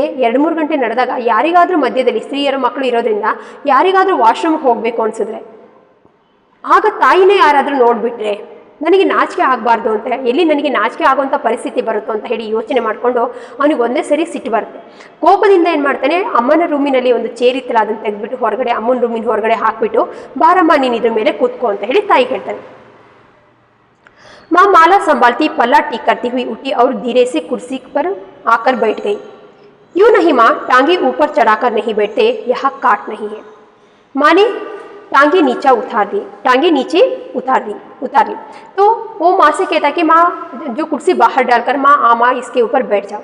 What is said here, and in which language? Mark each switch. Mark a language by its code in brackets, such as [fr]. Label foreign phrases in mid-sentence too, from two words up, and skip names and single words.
[kn] 2-3 ಗಂಟೆ ನಡೆದಾಗ ಯಾರಿಗಾದರೂ ಮಧ್ಯದಲ್ಲಿ ಸ್ತ್ರೀಯರು ಮಕ್ಕಳು ಇರೋದ್ರಿಂದ ಯಾರಿಗಾದರೂ ವಾಶ್ರೂಮ್ಗೆ ಹೋಗಬೇಕು ಅನಿಸಿದ್ರೆ, ಆಗ ತಾಯಿನೇ ಯಾರಾದರೂ ನೋಡಿಬಿಟ್ರೆ ನನಗೆ ನಾಚಿಕೆ ಆಗಬಾರ್ದು ಅಂತ, ಎಲ್ಲಿ ನನಗೆ ನಾಚಿಕೆ ಆಗುವಂಥ ಪರಿಸ್ಥಿತಿ ಬರುತ್ತೋ ಅಂತ ಹೇಳಿ ಯೋಚನೆ ಮಾಡಿಕೊಂಡು ಅವನಿಗೆ ಒಂದೇ ಸರಿ ಸಿಟ್ಟು ಬರುತ್ತೆ. ಕೋಪದಿಂದ ಏನು ಮಾಡ್ತಾನೆ, ಅಮ್ಮನ ರೂಮಿನಲ್ಲಿ ಒಂದು ಚೇರ್ ಇತ್ತಲ್ಲ ಅದನ್ನು ತೆಗೆದ್ಬಿಟ್ಟು ಹೊರಗಡೆ, ಅಮ್ಮನ ರೂಮಿನ ಹೊರಗಡೆ ಹಾಕಿಬಿಟ್ಟು, ಬಾರಮ್ಮ ನೀನು ಇದ್ರ ಮೇಲೆ ಕೂತ್ಕೋ ಅಂತ ಹೇಳಿ ತಾಯಿ ಹೇಳ್ತಾನೆ. [hi] माँ माला संभालती पल्ला ठीक करती हुई उठी और धीरे से कुर्सी पर आकर बैठ गई. यूं नहीं माँ, टांगे ऊपर चढ़ाकर नहीं बैठते, यहाँ काट नहीं है. माँ ने टांगे नीचे उतार ली. तो वो माँ से कहता कि माँ, जो कुर्सी बाहर डालकर, माँ इसके ऊपर बैठ जाओ.